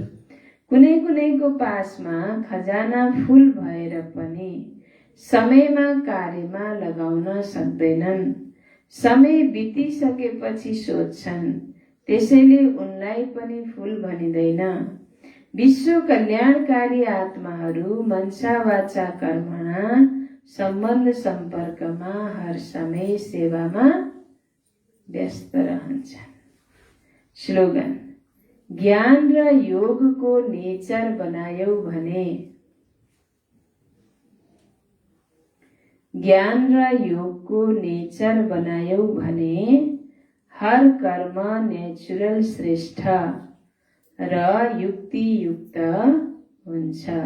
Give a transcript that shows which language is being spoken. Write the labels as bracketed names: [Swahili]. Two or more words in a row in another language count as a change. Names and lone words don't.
[Nepali] कुनै कुनैको पासमा खजाना फुल भएर पनि समयमा कार्यमा लगाउन सक्दैनन्। समय बितिसकेपछि सोध्छन्, त्यसैले उनलाई पनि फुल भनिँदैन। विश्व कल्याणकारी आत्माहरू [Sanskrit] मनसा वाचा कर्मणा [Nepali] सम्बन्ध सम्पर्कमा हर समय सेवामा व्यस्त रहन्छन्। स्लोगन। ज्ञान र योगको नेचर बनायौ भने हर कर्म नेचुरल श्रेष्ठ र युक्तियुक्त हुन्छ।